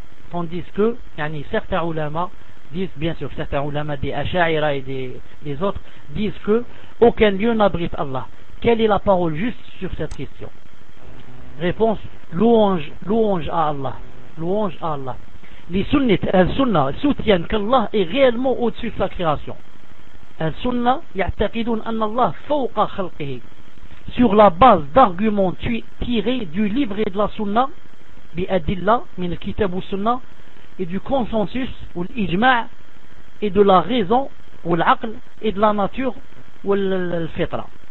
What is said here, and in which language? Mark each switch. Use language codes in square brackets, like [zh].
[fr] Tandis que, yani, certains ulama disent, bien sûr, certains ulama des Asha'ira et des autres disent que aucun lieu n'abrite Allah. Quelle est la parole juste sur cette question? Réponse: louange, louange à Allah, louange à Allah. Les sunnites, al-sunna, soutiennent qu'Allah est réellement au-dessus de sa création. [ar] السنة يعتقدون أن الله فوق خلقه. [fr] Sur la base d'arguments tirés du livre de la Sunna, بأدلة من الكتاب والسنة, et du consensus ou l'ijma, et de la raison ou l'aql, et de la nature ou l'fitra.